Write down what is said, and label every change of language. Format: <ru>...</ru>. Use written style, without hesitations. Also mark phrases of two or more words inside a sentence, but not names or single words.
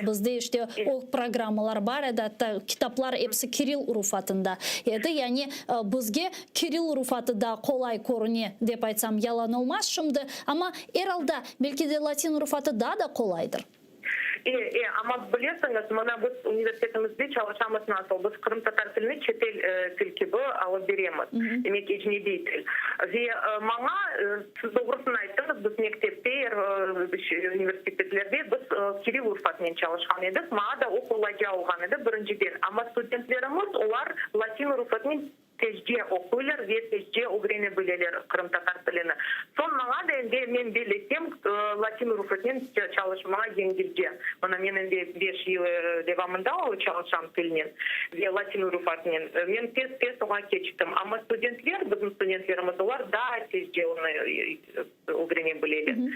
<crh>Bizde işte o programlar var da kitaplar hepsi Kirill urufatında edi. Yani bizge Kirill urufatı da kolay görünüyor dep aytsam yalan olmaz şimdi. Ama herhalde belki de Latin urufatı daha da kolaydır. Ama biliyorsunuz, bana biz üniversitemizde çalışamız nasıl? Biz Kırım Tatar tilini çetel til gibi alıp veremiz. Demek ecnebi til. Ve bana siz doğrusunu ayttınız, biz mektepte, üniversitelerde biz Kirill urufatıyla çalışan edik. Bana da o kolayca olgan edi birinciden. Ama studentlerimiz onlar Latin urufatıyla tezce okurlar ve tezce öğrenebilirler Kırım Tatar tilini. Son bana da men belirttim Latin urufatıyla çalışmaya yengilce. Bana menin de 5 yıl devamında o çalışan tilinin ve Latin urufatıyla. Men tez ona geçtim. Ama studentler, bizim studentlerimiz var daha tezce onu öğrenebilirler.</crh>